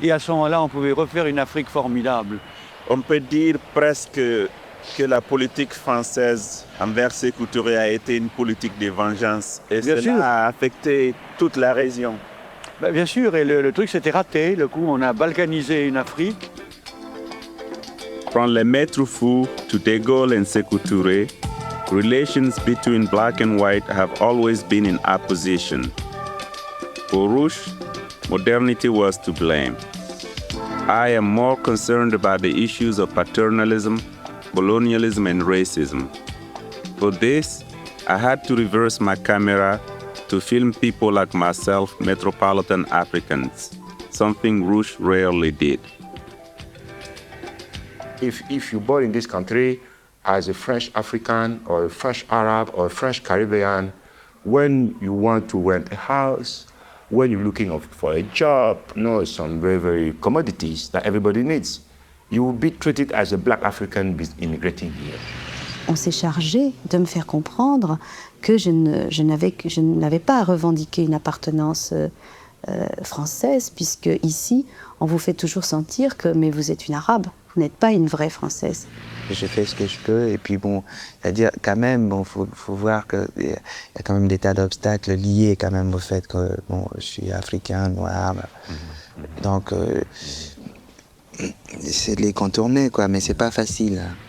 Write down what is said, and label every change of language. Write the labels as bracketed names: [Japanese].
[French] et à ce moment-là, on pouvait refaire une Afrique formidable. On peut dire presque que la politique française envers Sékou Touré a été une politique de vengeance. Et Bien cela sûr. a affecté toute la région. Ben, bien sûr, et le truc s'était raté. Le coup, on a balkanisé une Afrique. [English] From les maîtres fous to De Gaulle and Sékou Touré, relations between black and white have always been in opposition. For Rouch, modernity was to blame. I am more concerned about the issues of paternalism, colonialism and racism. For this, I had to reverse my camera to film people like myself, metropolitan Africans, something Rouch rarely did. If you're born in this country as a French African or a French Arab or a French Caribbean, when you want to rent a house, when you're looking for a job, some very, very commodities that everybody needs, you will be treated as a black African immigrating here. [French] On s'est chargé de me faire comprendre que je n'avais pas à revendiquer une appartenance française, puisque ici, on vous fait toujours sentir que mais vous êtes une arabe, vous n'êtes pas une vraie française. Je fais ce que je peux, et puis bon, c'est-à-dire quand même, faut voir qu'il y a quand même des tas d'obstacles liés quand même au fait que je suis africain, noir, donc c'est de les contourner quoi, mais c'est pas facile.